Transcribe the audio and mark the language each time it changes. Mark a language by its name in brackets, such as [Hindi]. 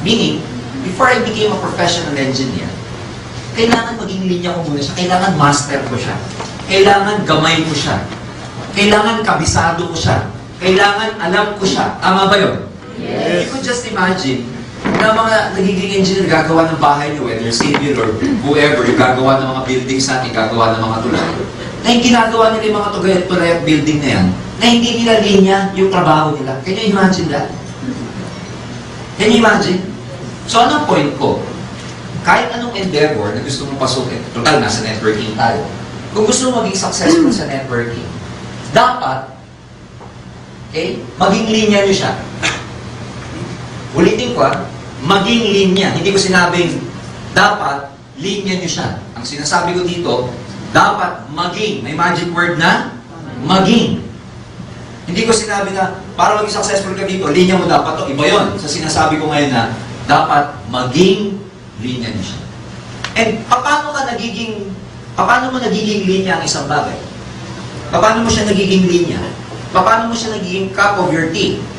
[English] Meaning, before I became a professional engineer, [Filipino] kailangan maging linya ko muna siya. Kailangan master ko siya. Kailangan gamay ko siya. Kailangan kabisado ko siya. Kailangan alam ko siya. Tama ba yun? [English] Yes. You could just imagine [Filipino] na mga nagiging engineer gagawa ng bahay niyo, whether civil or whoever, yung gagawa ng mga buildings natin, gagawa ng mga tulay. Na yung ginagawa nila yung mga tulay at building na yan, na hindi nila linya yung trabaho nila. [English] Can you imagine that? Can you imagine? [Filipino] So anong point ko? Kahit anong endeavor na gusto mong pasukin, total, nasa networking tayo. Kung gusto mong maging successful sa networking, dapat, maging linya nyo siya. Ulitin ko maging linya. Hindi ko sinabing, dapat, linya nyo siya. Ang sinasabi ko dito, dapat maging. May magic word na, maging. Hindi ko sinabi na, para maging successful ka dito, linya mo dapat to. Iba yun. Sa sinasabi ko ngayon na, dapat maging linya niya siya. And paano mo nagiging linya ang isang bagay? Paano mo siya nagiging linya? Paano mo siya nagiging [English] cup of your tea?